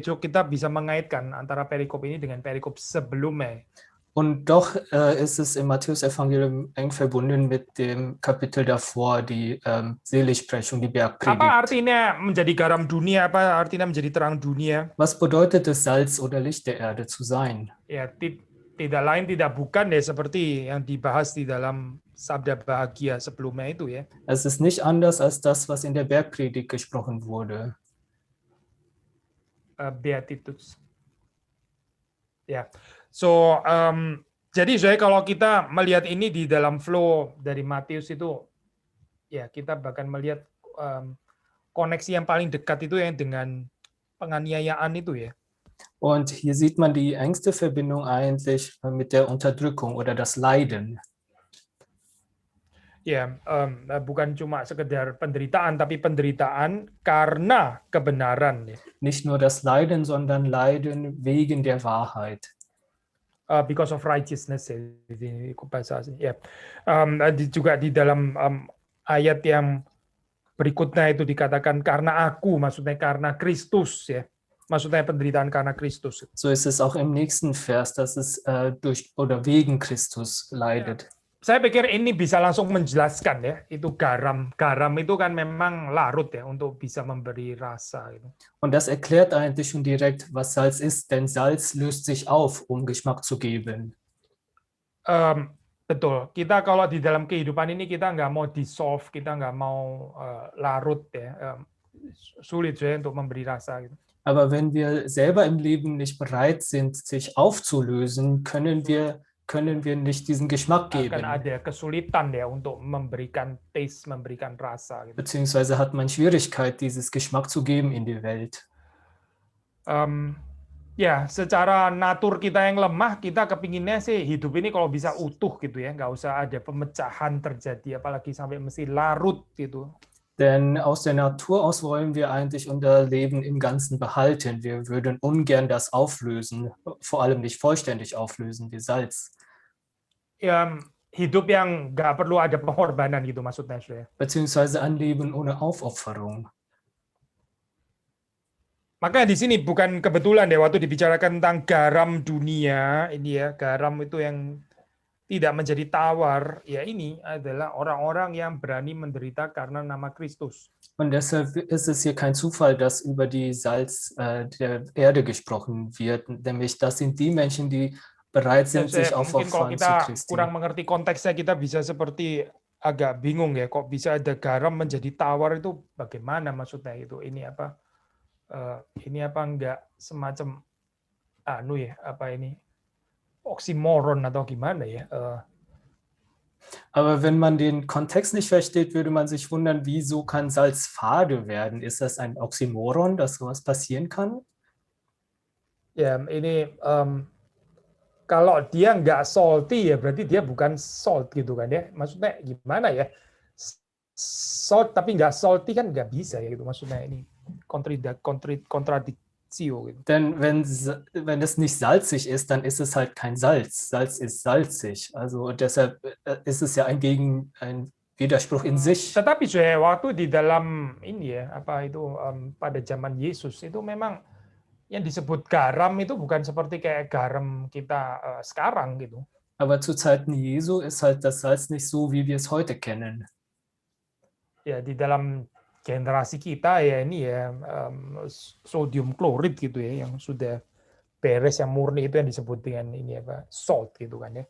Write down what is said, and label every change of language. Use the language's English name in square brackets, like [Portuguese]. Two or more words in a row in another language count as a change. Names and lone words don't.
[Indonesian] So kita bisa mengaitkan antara perikop ini dengan perikop sebelumnya. [German] Und doch ist es im Matthäus-Evangelium eng verbunden mit dem Kapitel davor, die Seligsprechung, die Bergpredigt. [Indonesian] Apa artinya menjadi garam dunia? Apa artinya menjadi terang dunia? [German] Was bedeutet es, Salz oder Licht der Erde zu sein? [Indonesian] Ya, tidak lain tidak bukan deh seperti yang dibahas di dalam sabda bahagia sebelumnya itu ya. [German] Es ist nicht anders als das, was in der Bergpredigt gesprochen wurde. Beatitudes. [Indonesian] Ya, so jadi saya kalau kita melihat ini di dalam flow dari Matius itu, ya kita bahkan melihat koneksi yang paling dekat itu yang dengan penganiayaan itu ya. [German] Und hier sieht man die engste Verbindung eigentlich mit der Unterdrückung oder das Leiden. [Indonesian] Ya, bukan cuma sekedar penderitaan, tapi penderitaan karena kebenaran. Ya. [German] Nicht nur das Leiden, sondern Leiden wegen der Wahrheit. [English] Because of righteousness, [Indonesian] ya. Juga di dalam ayat yang berikutnya itu dikatakan karena aku, maksudnya karena Kristus ya. Maksudnya penderitaan karena Kristus. [German] So ist es auch im nächsten Vers, dass es durch oder wegen Christus leidet. [Indonesian] Saya pikir ini bisa langsung menjelaskan ya, itu garam. Garam itu kan memang larut ya untuk bisa memberi rasa. Gitu. [German] Und das erklärt eigentlich schon direkt, was Salz ist, denn Salz löst sich auf, um Geschmack zu geben. [Indonesian] Betul. Kita kalau di dalam kehidupan ini kita nggak mau dissolve, kita nggak mau larut ya, sulit ya untuk memberi rasa. Gitu. [German] Aber wenn wir selber im Leben nicht bereit sind, sich aufzulösen, können wir nicht diesen Geschmack [Indonesian] Akan [German] geben. [Indonesian] ada kesulitan ya untuk memberikan taste, memberikan rasa. Gitu. [German] Beziehungsweise hat man Schwierigkeit, dieses Geschmack zu geben in die Welt. [Indonesian] Ya, secara natur kita yang lemah, kita kepinginnya sih hidup ini kalau bisa utuh gitu ya, nggak usah ada pemecahan terjadi, apalagi sampai mesti larut gitu. [German] Denn aus der Natur aus wollen wir eigentlich unser Leben im Ganzen behalten. Wir würden ungern das auflösen, vor allem nicht vollständig auflösen wie Salz. [Indonesian] Ya, hidup yang nggak perlu ada pengorbanan gitu maksudnya. [German] Beziehungsweise ein Leben ohne Aufopferung. [Indonesian] Makanya di sini bukan kebetulan ya waktu dibicarakan tentang garam dunia, ini ya, garam itu yang tidak menjadi tawar, ya ini adalah orang-orang yang berani menderita karena nama Kristus. [German] Und deshalb ist es hier kein Zufall, dass über die Salz der Erde gesprochen wird, nämlich das sind die Menschen, die bereit sind, sich [Indonesian] Mungkin kalau [German] aufopfern zu [Indonesian] kita [German] Christi. [Indonesian] kurang mengerti konteksnya, kita bisa seperti agak bingung ya, kok bisa ada garam menjadi tawar itu bagaimana maksudnya itu? Ini apa enggak semacam oksimoron atau gimana ya? [German] Aber wenn man den Kontext nicht versteht, würde man sich wundern, wieso kann Salz fade werden? Ist das ein Oxymoron, dass sowas passieren kann? [Indonesian] Ya, ini kalau dia nggak salty ya berarti dia bukan salt gitu kan ya. Maksudnya gimana ya? Salt tapi nggak salty kan nggak bisa ya gitu. Maksudnya ini kontradiktsio gitu. [German] Denn wenn es nicht salzig ist, dann ist es halt kein Salz. Salz ist salzig. Also deshalb ist es ja ein Widerspruch in sich. [Indonesian] Tetapi saya waktu di dalam ini ya pada zaman Yesus itu memang yang disebut garam itu bukan seperti kayak garam kita sekarang gitu. [German] Aber zu Zeiten Jesu ist halt das Salz nicht so, wie wir es heute kennen. [Indonesian] Ya di dalam generasi kita ya ini ya sodium klorid gitu ya yang sudah beres yang murni itu yang disebut dengan ini salt gitu kan ya.